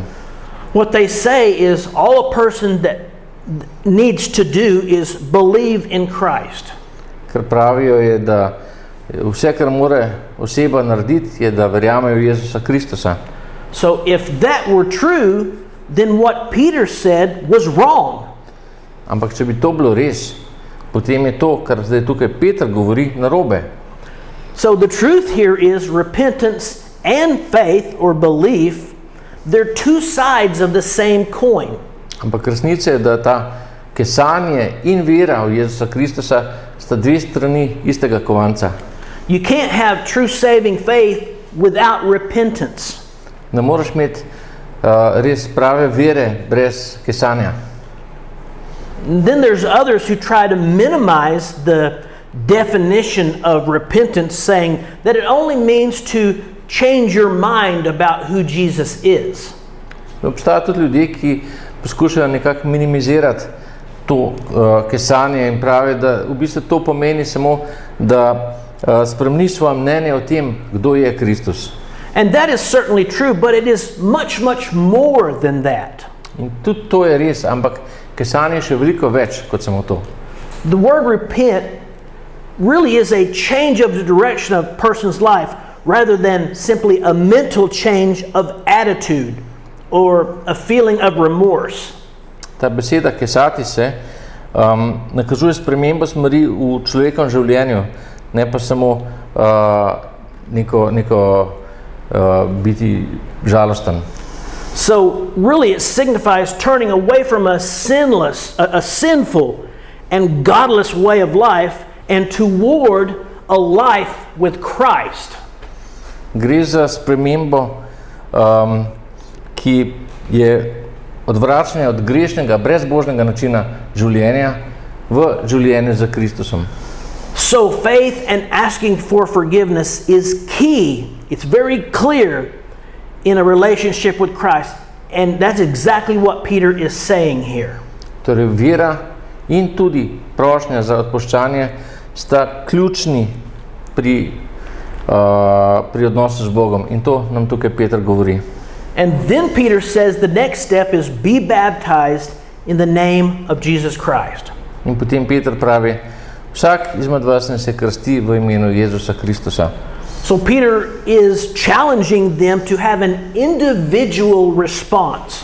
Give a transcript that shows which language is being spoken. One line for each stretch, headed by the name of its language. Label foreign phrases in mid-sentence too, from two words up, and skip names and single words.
English: What they say is all a person that needs to do is believe in Christ.
Slovenian: Ker pravijo je, da vse, kar mora oseba narediti, je, da verjame v Jezusa Kristusa.
English: So if that were true, then what Peter said was wrong.
Slovenian: Ampak če bi to bilo res, potem je to, kar zdaj tukaj Peter govori, narobe.
English: So the truth here is repentance and faith or belief, they're two sides of the same coin.
Slovenian: Ampak resnica je, da ta kesanje in vera v Jezusa Kristusa sta dve strani istega kovanca.
English: You can't have true saving faith without repentance.
Slovenian: Ne moreš imeti res prave vere brez kesanja.
English: And then there's others who try to minimize the definition of repentance, saying that it only means to change your mind about who Jesus is.
Slovenian: Obstajajo tudi ljudje, ki poskušajo nekako minimizirati to kesanje in pravijo, da v bistvu to pomeni samo, da spremeniš svoje mnenje o tem, kdo je Kristus.
English: And that is certainly true, but it is much, much more than that.
Slovenian: In tudi to je res, ampak kesanje je še veliko več kot samo to.
English: The word repent really is a change of the direction of a person's life rather than simply a mental change of attitude or a feeling of remorse.
Slovenian: Ta beseda kesati se nakazuje spremembo smeri v človekovem življenju, ne pa samo neko biti žalosten.
English: So really it signifies turning away from a sinful and godless way of life and toward a life with Christ.
Slovenian: Gre za spremembo, ki je odvračanja od grešnega, brezbožnega načina življenja v življenje za Kristusom.
English: So faith and asking for forgiveness is key. It's very clear in a relationship with Christ. And that's exactly what Peter is saying here.
Slovenian: Torej, vera in tudi prošnja za odpuščanje sta ključni pri odnosu z Bogom. In to nam tukaj Peter govori.
English: And then Peter says the next step is be baptized in the name of Jesus Christ.
Slovenian: In potem Peter pravi, vsak izmed vas naj se krsti v imenu Jezusa Kristusa.
English: So Peter is challenging them to have an individual response.